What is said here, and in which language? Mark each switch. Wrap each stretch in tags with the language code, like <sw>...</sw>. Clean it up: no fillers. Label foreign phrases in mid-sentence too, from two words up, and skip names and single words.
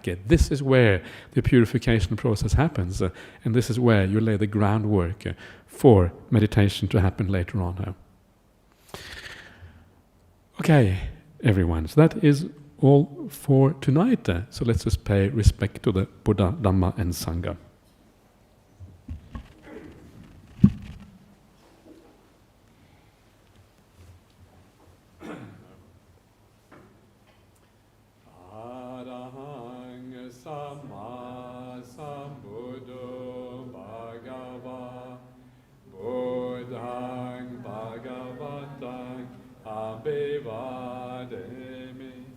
<en>This is where the purification process happens, and this is where you lay the groundwork for meditation to happen later on. Okay, everyone, so that is all for tonight. So let's just pay respect to the Buddha, Dhamma and Sangha.</en> <pi>Arahang Sama Sambuddho Bhagava Buddhang Bhagavatang Abhivademi</pi>